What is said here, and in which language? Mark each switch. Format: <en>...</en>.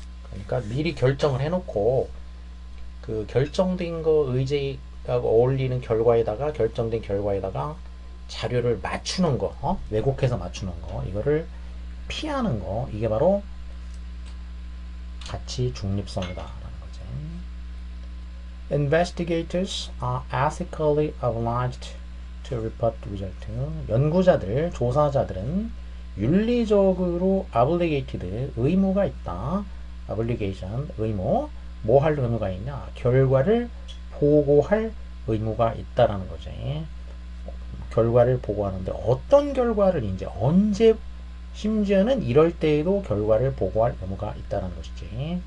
<ko>그러니까 미리 결정을 해놓고 그 결정된 거 의제하고 어울리는 결과에다가 결정된 결과에다가 자료를 맞추는 거, 왜곡해서 맞추는 거, 이거를 피하는 거, 이게 바로 가치 중립성이다라는 거지.</ko> <en>Investigators are ethically obliged to report the result.</en> <ko>연구자들, 조사자들은 윤리적으로 obligated, 의무가 있다. obligation, 의무. 뭐 할 의무가 있냐? 결과를 보고할 의무가 있다라는 거지. 결과를 보고하는데 어떤 결과를 이제 언제 심지어는 이럴 때에도 결과를 보고할 의무가 있다는 것이지.</ko>